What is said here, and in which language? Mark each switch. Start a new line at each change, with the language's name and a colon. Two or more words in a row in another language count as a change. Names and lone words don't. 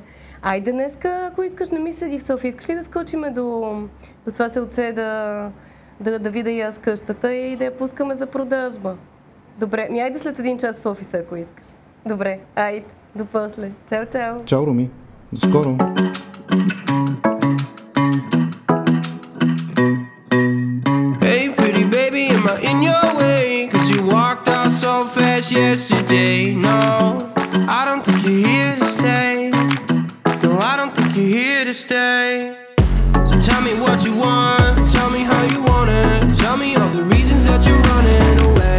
Bulgarian: Айде днеска, ако искаш, не ми седи в София. Искаш ли да скочиме до това селце да видя и аз къщата и да я пускаме за продажба? Добре, айде след 1 час в офиса, ако искаш. Добре, айде, до после. Чао, чао. Чао, Руми. До скоро.
English: Yesterday, no, I don't think you're here to stay. No, I don't think you're here to stay. So tell me what you want, tell me how you want it, tell me all the reasons that you're running away.